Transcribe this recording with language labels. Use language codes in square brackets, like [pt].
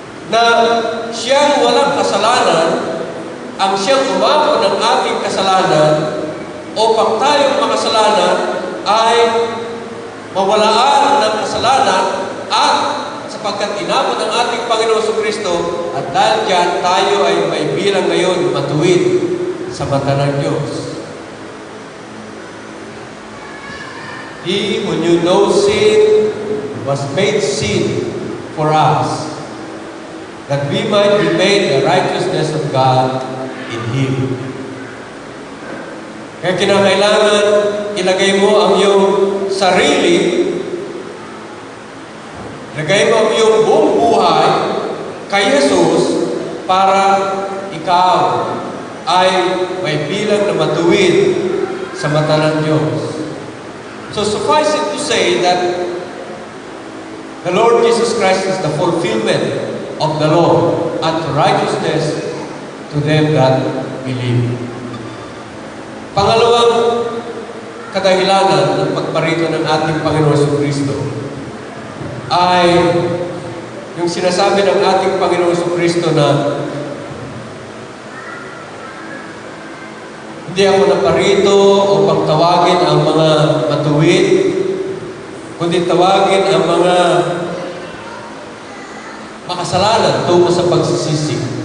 [tl] Na siyang walang kasalanan, ang siyang umako ng ating kasalanan upang tayong makasalanan ay mawalaan ng kasalanan at sapagkat inabot ang ating Panginoon Jesucristo at dahil dyan tayo ay may bilang ngayon matuwid sa mata ng Diyos. [en] He who knew no sin was made sin for us, that we might be made the righteousness of God in Him. [tl] Kaya kinakailangan ilagay mo ang iyong sarili, ilagay mo ang iyong buong buhay kay Jesus para ikaw ay may bilang na matuwid sa mata ng Diyos. [en] So suffice it to say that the Lord Jesus Christ is the fulfillment of the law and righteousness to them that believe. [tl] Pangalawang kadahilanan ng pagparito ng ating Panginoon Jesucristo ay yung sinasabi ng ating Panginoon Jesucristo na hindi ako naparito upang tawagin ang mga matuwid, kundi tawagin ang mga makasalanan tungo sa pagsisisi.